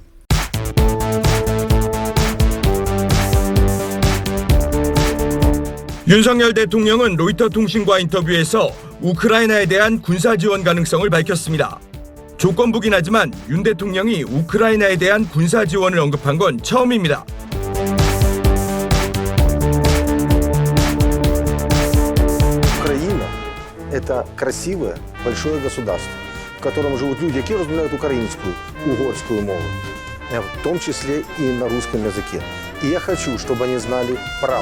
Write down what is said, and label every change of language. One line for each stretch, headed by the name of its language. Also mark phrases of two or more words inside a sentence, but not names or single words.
Korean: 윤석열 대통령은 로이터 통신과 인터뷰에서 우크라이나에 대한 군사 지원 가능성을 밝혔습니다. 조건부긴 하지만 윤 대통령이 우크라이나에 대한 군사 지원을 언급한 건 처음입니다.
Russian: Украина – это красивое, большое государство, в котором живут люди, которые разговаривают украинскую, угорскую мову, в том числе и на русском языке. И я хочу, чтобы они знали правду.